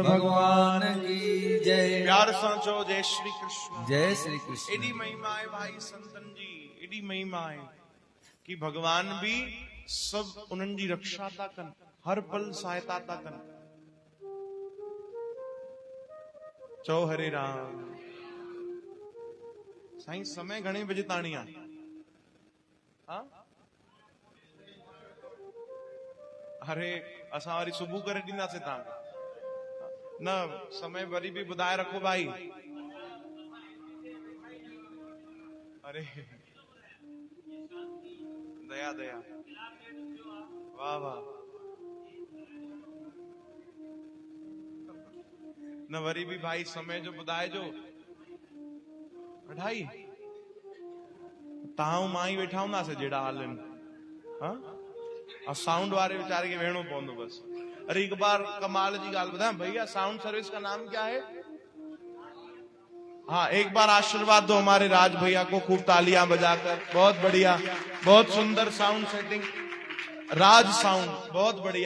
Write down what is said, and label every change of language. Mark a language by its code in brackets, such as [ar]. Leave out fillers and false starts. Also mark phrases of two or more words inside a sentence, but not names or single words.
[hi] भगवान की जय। [sd] प्यार सांचो जय श्री कृष्ण। जय श्री कृष्ण। एडी महिमा है भाई संतन जी, एडी महिमा है कि भगवान भी सब उन्हनि जी रक्षा था कन, हर पल सहायता था कन। चो हरे राम। साईं समय घणे बजे ताणी आहे? हाँ? अरे असां वरी सुबह करे ॾींदासीं तव्हांखे न, समय वरी भी ॿुधाए रखो भाई। अरे दया दया, वाह वाह। न वरी भी भाई समय जो ॿुधाए जो। अढाई तव्हां मां ई वेठा हूंदासीं जहिड़ा हाल आहिनि। हाँ? और साउंड वाले बेचारे के वेणो पवंदो बस। [hi] अरे एक बार [sd] कमाल जी गाल [hi] बताएं भैया, साउंड सर्विस का नाम क्या है? हाँ, एक बार आशीर्वाद दो हमारे राज भैया को, खूब तालियां बजाकर। बहुत बढ़िया, बहुत सुंदर साउंड सेटिंग, राज साउंड, बहुत बढ़िया।